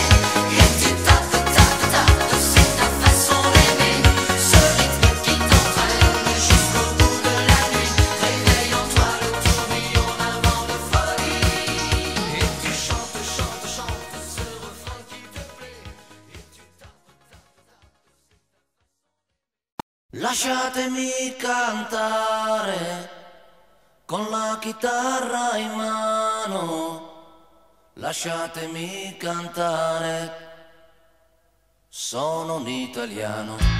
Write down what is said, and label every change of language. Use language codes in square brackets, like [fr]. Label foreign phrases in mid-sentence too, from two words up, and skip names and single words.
[fr] Et tu tapes, tapes, tapes, c'est ta façon d'aimer. Ce rythme qui t'entraîne jusqu'au bout de la nuit. Réveille en toi le tourbillon d'un vent de folie. Et tu chantes, chantes, chantes ce refrain qui te plaît. Et tu tapes, [it] Lasciatemi cantare con la chitarra in mano, lasciatemi cantare, sono un italiano.